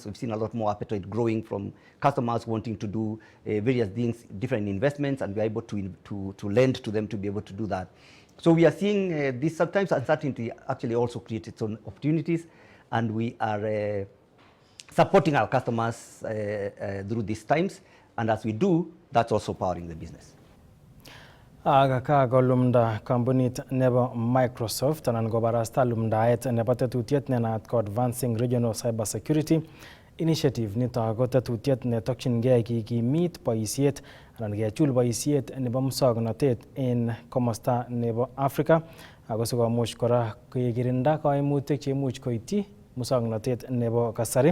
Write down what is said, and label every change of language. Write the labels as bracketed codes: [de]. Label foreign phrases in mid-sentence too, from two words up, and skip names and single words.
[en] We've seen a lot more appetite growing from customers wanting to do various things, different investments, and we are able to lend to them to be able to do that. So we are seeing this sometimes uncertainty actually also creates its own opportunities, and we are supporting our customers through these times. And as we do, that's also powering the business. [kln] Aga golumda kampunit nebo Microsoft anan kobarasta lumdaet nebo tetutiet nenaat ko Advancing Regional Cyber Security Initiative nito ko tetutiet netokchingei kikimit boisiet anan kechul boisiet nebo musoknotet en komosta nebo Africa ako sikomuch kora kekirinda kaimutik cheimuch koityi musoknotet nebo kasari.